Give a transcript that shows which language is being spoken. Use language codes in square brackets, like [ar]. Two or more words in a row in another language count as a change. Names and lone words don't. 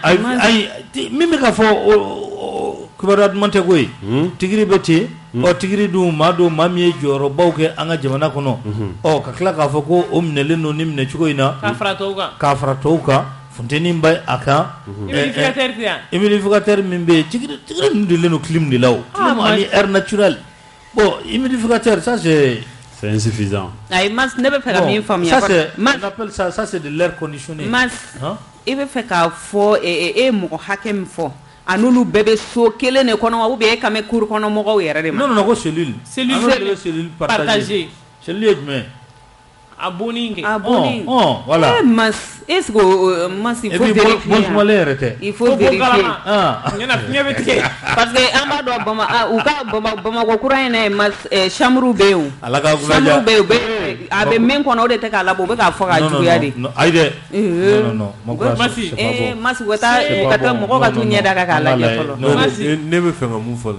[bm] ayi min bɛ ka fɔ kibaruya duman tɛ ko ye tigiri bɛ ten tigiri dun maa min ye jɔyɔrɔbaw kɛ an ka jamana kɔnɔ ka tila k'a fɔ ko o minɛlen don ni minɛ cogo in na k'a fara tɔw kan funteni bɛ a kan humidificateur min bɛ yen tigiri ninnu dilen don clim de la o clim ani [fr] air naturel bon humidificateur ça c'est insuffisant [bm] ay mas ne bɛ fɛ ka min faamuya [fr] on appelle ça c'est de l'air conditionné [bm] mas i bɛ fɛ k'a fɔ mɔgɔ hakɛ min fɔ anulu bɛɛ bɛ so kelen de kɔnɔ [fr] ou bien [bm] e ka mɛn cour kɔnɔ mɔgɔw yɛrɛ de ma non ko [fr] cellule partagée [bm] cellule ye jumɛn a boni voilà mas [fr] est-ce que [bm] mas [fr] il faut vérifier il faut vérifier parce que [bm] an b'a dɔn u ka Bamakɔ kura in na mas chambre bɛ yen chambre bɛ yen a bɛ min kɔnɔ o de tɛ k'a labɔ u bɛ k'a fɔ k'a juguya de ayi dɛ non mas u ka taa mɔgɔw ka t'u ɲɛ da k'a lajɛ fɔlɔ ne bɛ fɛ ka mun fɔ